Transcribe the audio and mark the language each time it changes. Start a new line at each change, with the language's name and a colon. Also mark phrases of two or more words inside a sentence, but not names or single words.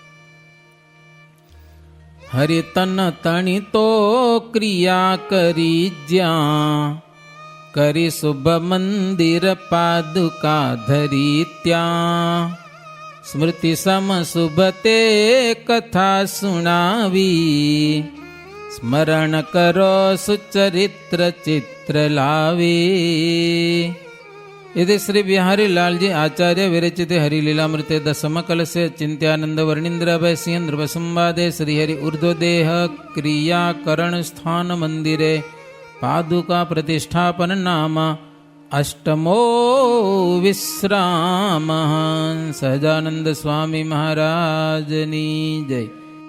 Gujarati: હરિતન તણી તો ક્રિયા કરી જ્યાં, કરી શુભ મંદિર પાદુકા ધરી ત્યાં. સ્મૃતિ સમ શુભ તે કથા સુણાવી, સ્મરણ કરો સુચરિત્ર ચિત્ર લાવી.
Sanskrit: यदि श्री बिहारी लाल जी आचार्य विरचित हरिलीलामृते दशम कलसे चिंत्यानंद वर्णिंद्र भय सिंह नृप संवादे श्रीहरि ऊर्ध्वदेह क्रियाकरण स्थान मंदिरे पादुका प्रतिष्ठापन नाम अष्टमो विश्राम.
Gujarati: સહજાનંદ સ્વામી મહારાજની જય.